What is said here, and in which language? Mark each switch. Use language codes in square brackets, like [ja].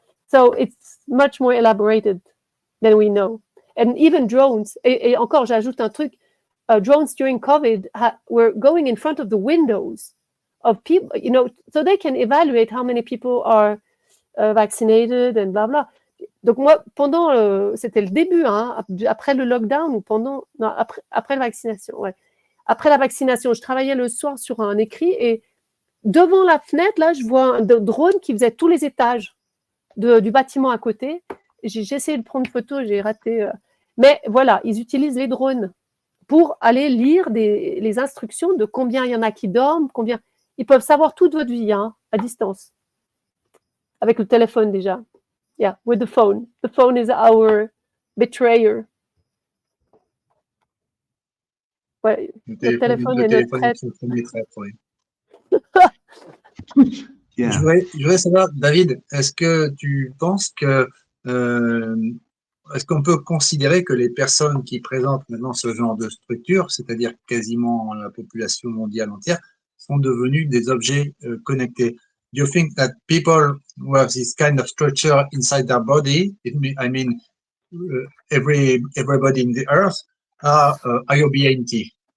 [en] So it's much more elaborated than we know. And even drones, [fr] et encore, j'ajoute un truc, [en] drones during COVID were going in front of the windows of people, so they can evaluate how many people are vaccinated and blah, blah. [fr] Donc moi, c'était le début, hein, après le lockdown ou après la vaccination, ouais. Après la vaccination, je travaillais le soir sur un écrit et devant la fenêtre, là, je vois un drone qui faisait tous les étages du bâtiment à côté. J'ai essayé de prendre une photo, j'ai raté. Mais voilà, ils utilisent les drones pour aller lire les instructions de combien il y en a qui dorment, combien. Ils peuvent savoir toute votre vie, hein, à distance. Avec le téléphone déjà. [en] Yeah, with the phone. The phone is our betrayer. [fr] Ouais, le téléphone est notre traître. [en] Yeah. [fr] Je voudrais savoir, David, est-ce que tu penses que est-ce qu'on peut considérer que les personnes qui présentent maintenant ce genre de structure, c'est-à-dire quasiment la population mondiale entière, sont devenues des objets connectés? [en] Do you think that people who have this kind of structure inside their body, I mean, everybody in the earth, are IOBNT?